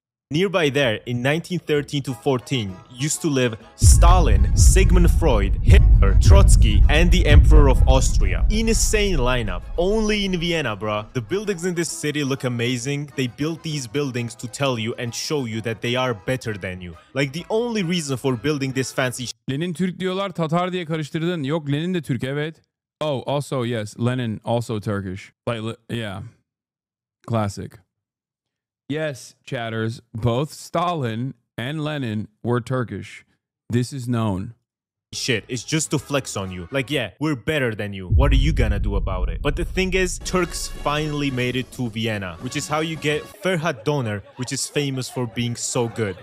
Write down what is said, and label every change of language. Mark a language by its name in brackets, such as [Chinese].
[English] Nearby there, in 1913 to 14, used to live Stalin, Sigmund Freud, Hitler, Trotsky, and the Emperor of Austria. Insane lineup. Only in Vienna, bruh. The buildings in this city look amazing. They built these buildings to tell you and show you that they are better than you. Like the only reason for building this fancy [Turkish] Lenin Türk diyorlar, Tatar diye karıştırdın. Yok, Lenin de Türk, evet. [English] Oh, also, yes, Lenin also Turkish. Like, yeah. Classic. Yes, chatters, both Stalin and Lenin were Turkish. This is known. shit, it's just to flex on you. Like, yeah, we're better than you. What are you gonna do about it? But the thing is, Turks finally made it to Vienna, which is how you get Ferhat Doner, which is famous for being so good.